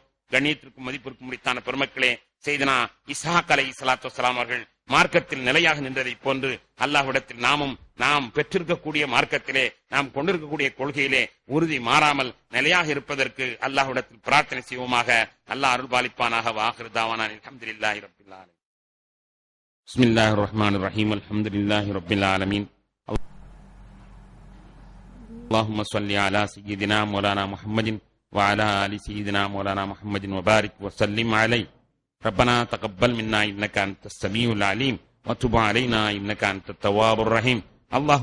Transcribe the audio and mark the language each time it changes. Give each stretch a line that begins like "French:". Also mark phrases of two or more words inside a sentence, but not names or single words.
Tamil: கண்ணியத்திற்கும் மதிப்பிற்கும் முடித்தான பெருமக்களே, செய்தனா இஸ்ஹாக்
Arabic: عليه الصلاة والسلام
Tamil: அவர்கள் மார்க்கத்தில் நிலையாக நின்றதை போன்று அல்லாஹ்விடத்தில் நாம் பெற்றிருக்கக்கூடிய மார்க்கத்திலே நாம் கொண்டிருக்கக்கூடிய கொள்கையிலே உறுதி மாறாமல் நிலையாக இருப்பதற்கு அல்லாஹ்விடத்தில் பிரார்த்தனை செய்வோமாக. அல்லாஹ் அருள் பாலிப்பானாக.
Arabic: وآخر دعوانا الحمد لله رب العالمين. بسم الله الرحمن الرحيم. الحمد لله رب العالمين. اللهم صل على سيدنا مولانا محمد وعلى آل سيدنا مولانا محمد وبارك وسلم عليه. ربنا تقبل منا إنك أنت السميع العليم وتب علينا إنك أنت التواب الرحيم.